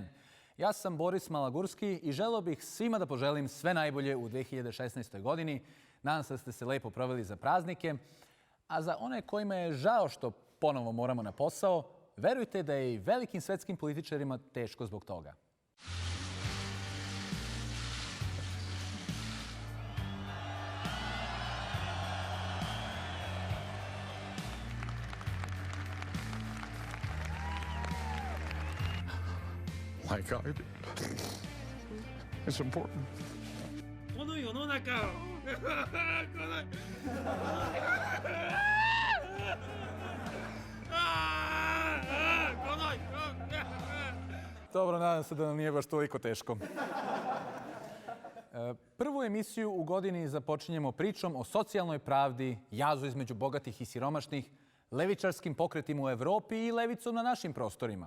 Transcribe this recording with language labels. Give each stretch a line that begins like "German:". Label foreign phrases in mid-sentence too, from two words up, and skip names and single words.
Serbian: Ja sam Boris Malagurski i želeo bih svima da poželim sve najbolje u 2016. godini. Nadam se da ste se lepo proveli za praznike. A za one kojima je žao što ponovo moramo na posao, verujte da je i velikim svetskim političarima teško zbog toga.
English: Like I do. It's important.
Japanese: この世の中を
Serbian: Dobro, nadam se da nam nije baš toliko teško. Prvu emisiju u godini započinjemo pričom o socijalnoj pravdi, jazu između bogatih i siromašnih, levičarskim pokretima u Evropi i levicom na našim prostorima.